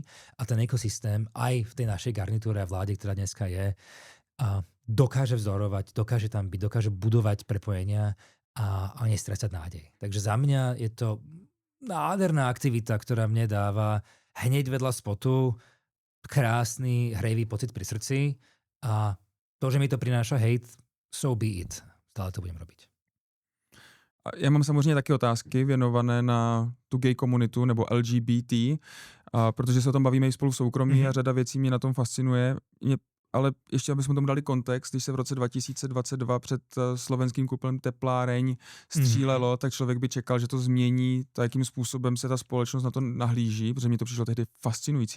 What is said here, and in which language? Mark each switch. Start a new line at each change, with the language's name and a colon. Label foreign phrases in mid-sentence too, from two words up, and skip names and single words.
Slovak: A ten ekosystém aj v tej našej garnitúre a vláde, ktorá dneska je, dokáže vzorovať, dokáže tam byť, dokáže budovať prepojenia a nestrácať nádej. Takže za mňa je to nádherná aktivita, ktorá mne dáva hneď vedľa spotu krásny, hrejvý pocit pri srdci a to, že mi to prináša hejt,
English: so be it.
Slovak: Stále to budem robiť.
Czech: A já mám samozřejmě taky otázky věnované na tu gay komunitu nebo LGBT, protože se o tom bavíme i spolu v soukromí a řada věcí mě na tom fascinuje. Ale ještě, abychom tomu dali kontext, když se v roce 2022 před slovenským koupelem Tepláreň střílelo, tak člověk by čekal, že to změní to, jakým způsobem se ta společnost na to nahlíží, protože mi to přišlo tehdy fascinující.